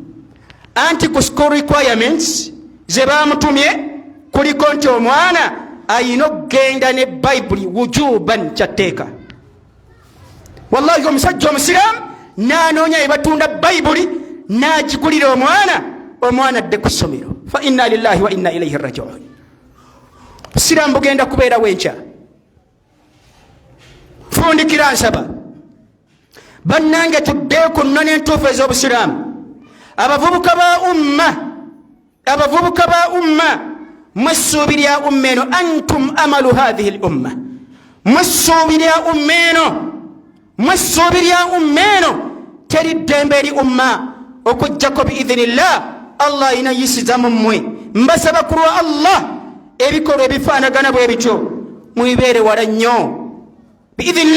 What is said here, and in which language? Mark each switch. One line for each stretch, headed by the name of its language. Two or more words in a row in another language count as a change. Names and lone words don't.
Ganda: Anti ku
English: school requirements
Ganda: ze baamutumye kuliko nti omwana ayina okugenda ne bayibuli wujuban, kyatteeka. Wallahi omusajja omusiraamu n'anoonya ebatunda bayibuli n'agigulira omwana adde ku ssomero.
Arabic: فإنا لله وإنا إليه راجعون.
Ganda: Busiraamu bugenda kubeerawo enkya. Fundikira nsaba bannange tuddeyo ku nnoni entuufu ez'obusiraamu. Abavubuka ba umma mwessuubi lya umma eno,
Arabic: أنتم آمال هذه الأمة,
Ganda: mwessuubi lya umma eno. Teri ddembe eri umma okujjako biidhinillah. Allah ayina yisiza mu mmwe. Mbasaba ku lwa Allah ebikolwa ebifaanagana bwe bityo mubibeere wala nnyo biidhinillah.